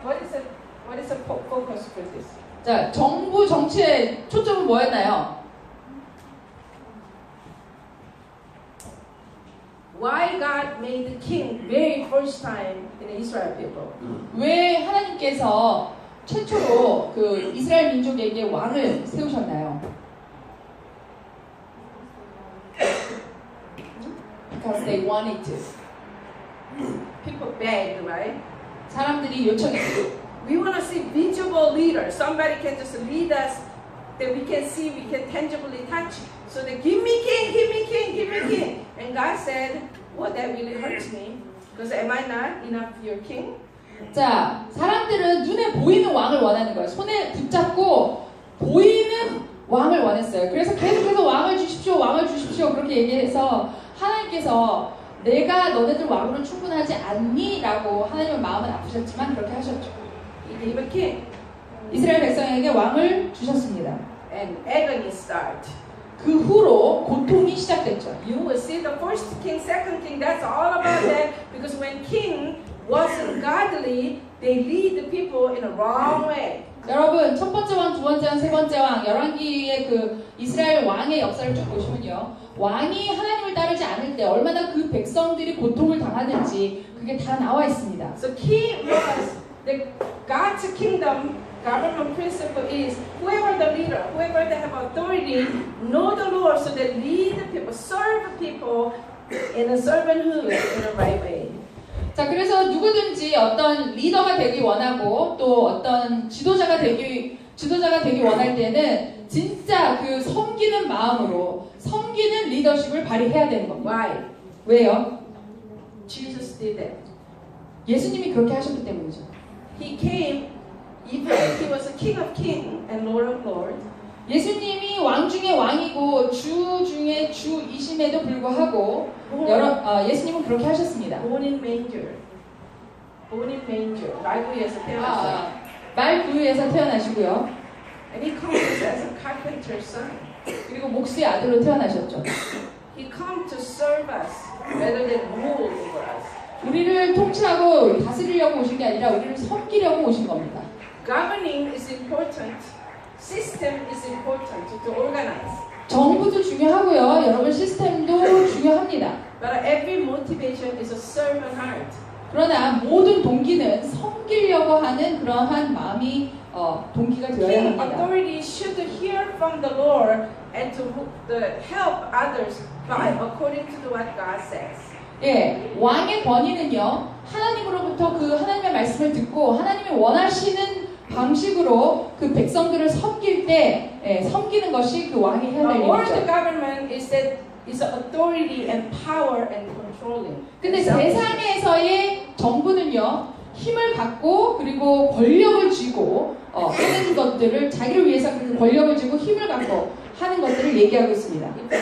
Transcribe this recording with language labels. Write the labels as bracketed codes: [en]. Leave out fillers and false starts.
[en] What is the focus for this? [ko] 자, 정부 정치의 초점은 뭐였나요? [en] Why God made the king very first time in the Israel people? [ko] 왜 하나님께서 최초로 그 이스라엘 민족에게 왕을 세우셨나요? [en] Because they wanted to. People begged, right? [ko] 사람들이 요청했어요. [en] We want to see visible leaders. Somebody can just lead us that we can see, we can tangibly touch. So they give me king, give me king, give me king. And God said, well, that really hurts me. Because am I not enough your king? [ko] 자, 사람들은 눈에 보이는 왕을 원하는 거예요. 손에 붙잡고 보이는 왕을 원했어요. 그래서 계속해서 왕을 주십시오 그렇게 얘기해서 하나님께서 내가 너네들 왕으로 충분하지 않니? 라고 하나님은 마음은 아프셨지만 그렇게 하셨죠. [en] He gave a king. [ko] 이스라엘 백성에게 왕을 주셨습니다. [en] And agony start. [ko] 그 후로 고통이 시작됐죠. [en] You will see the first king, second king, that's all about that. Because when king wasn't godly, they lead the people in a wrong way. [ko] 여러분, 첫 번째 왕, 두 번째 왕, 세 번째 왕, 열왕기의 그 이스라엘 왕의 역사를 쭉 보시면요. 왕이 하나님을 따르지 않을 때 얼마나 그 백성들이 고통을 당하는지 그게 다 나와 있습니다. [en] So key was the God's kingdom government principle is whoever the leader, whoever they have authority, know the Lord, so they lead the people, serve the people in a servanthood in the right way. [ko] 자, 그래서 누구든지 어떤 리더가 되기 원하고 또 어떤 지도자가 되기 원할 때는 진짜 그 섬기는 마음으로 섬기는 리더십을 발휘해야 되는 겁니다. [en] Why? [ko] 왜요? [en] Jesus did that. [ko] 예수님이 그렇게 하셨기 때문이죠. [en] He came, even if he was a king of kings and Lord of lords. [ko] 예수님이 왕 중에 왕이고 주 중에 주이심에도 불구하고 예수님은 그렇게 하셨습니다. [en] Born in manger. Born in manger. [ko] 말구에서 태어났어요. 말 구유에서 태어나시고요. [en] And he comes as a carpenter's son. [ko] 그리고 목수의 아들로 태어나셨죠. [en] He comes to serve us rather than rule over us. [ko] 우리를 통치하고 다스리려고 오신 게 아니라 우리를 섬기려고 오신 겁니다. [en] Governing is important. System is important to organize. [ko] 정부도 중요하고요. 여러분 시스템도 중요합니다. [en] But every motivation is a servant heart. [ko] 그러나 모든 동기는 섬기려고 하는 그러한 마음이 동기가 되어야 [en] King [ko] 합니다. [en] authority should hear from the Lord and to help others by according to what God says. [ko] 예, 왕의 권위는요. 하나님으로부터 그 하나님의 말씀을 듣고 하나님이 원하시는 방식으로 그 백성들을 섬길 때 섬기는 것이 그 왕이 해야 될 [en] World [ko] 일이죠. [en] government is that is authority and power and controlling. [ko] 근데 세상에서의 정부는요. 힘을 갖고 그리고 권력을 쥐고 하는 것들을 자기를 위해서 그 권력을 쥐고 힘을 갖고 하는 것들을 얘기하고 있습니다.